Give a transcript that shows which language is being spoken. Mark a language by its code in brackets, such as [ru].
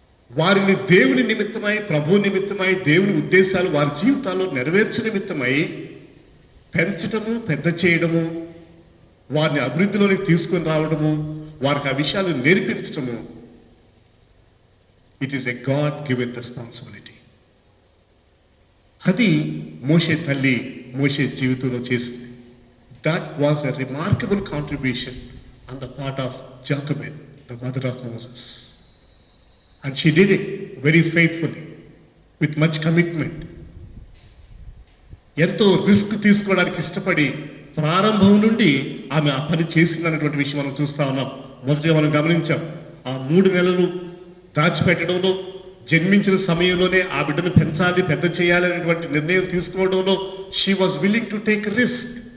[te] వారిని దేవుని నిమిత్తమై, ప్రభు నిమిత్తమై, దేవుని ఉద్దేశాలు వారి జీవితాల్లో నెరవేర్చు నిమిత్తమై పెంచటము, పెద్ద చేయడము, వారిని అభివృద్ధిలోనికి తీసుకొని రావడము, వారికి ఆ విషయాలు నేర్పించటము, [en] It is a God given responsibility. [te] అది మోషే తల్లి మోషే జీవితంలో చేసింది. [en] That was a remarkable contribution on the part of Jochebed, the mother of Moses. And she did it very faithfully, with much commitment. [te] ఎంతో రిస్క్ తీసుకోవడానికి ఇష్టపడి ప్రారంభం నుండి ఆమె ఆ పని చేసిందన్నటువంటి విషయం మనం చూస్తా ఉన్నాం. మొదటిగా మనం గమనించాం, ఆ 3 నెలలు దాచిపెట్టడంలో, జన్మించిన సమయంలోనే ఆ బిడ్డను పెంచాలి, పెద్ద చేయాలి అనేటువంటి నిర్ణయం తీసుకోవడంలో [en] She was willing to take risk.